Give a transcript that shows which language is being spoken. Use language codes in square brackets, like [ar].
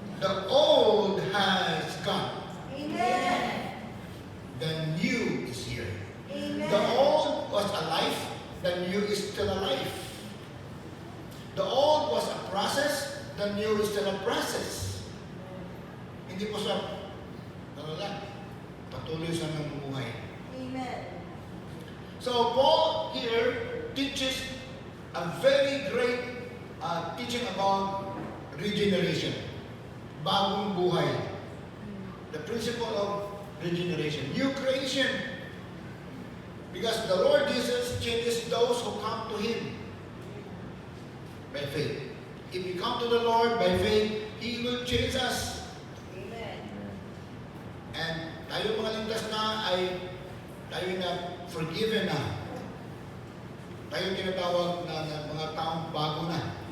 [en] The old has gone. Amen. The new is here. Amen. The old was alive, the new is still alive. The old was a process, the new is still a process. [tl] Hindi po siya, ano lang, patuloy siya namumuhay. [en] Amen. So Paul here teaches a very great teaching about regeneration. [tl] Bagong buhay. [en] The principle of regeneration. New creation. Because the Lord Jesus changes those who come to Him by faith. If we come to the Lord by faith, He will change us. Amen. [tl] And tayo mga ligtas na ay tayo na forgiven na. Tayo tinatawag na mga taong bago na.